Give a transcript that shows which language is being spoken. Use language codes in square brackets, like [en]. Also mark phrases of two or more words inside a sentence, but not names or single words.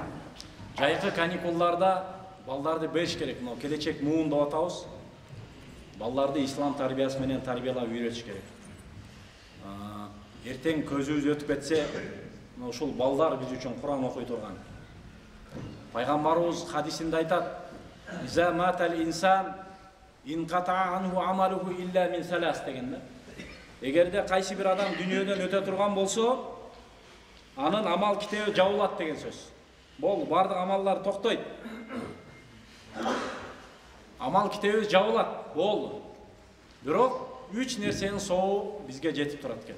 [ky] Жайкы каникулларда балдарды бериш керек. Мына келечек муун деп атабыз. Балдарды ислам тарбиясы менен тарбиялап үйрөтүш керек. Эртең көзүбүз өтүп кетсе, ушул балдар биз үчүн Кур'ан окуй турган. Пайгамбарыбыз хадисинде айтат: [ar] "إذا مات الإنسان انقطع عنه عمله إلا من ثلاث" [ky] деген да. Эгерде кайсы бир адам дүйнөдөн өтө турган болсо, анын амал китеби жабылат деген сөз. Болду, бардык амалдар токтойт. Амал китебиз жабылат, болду. Бирок 3 нерсенин соогу бизге жетип турат экен.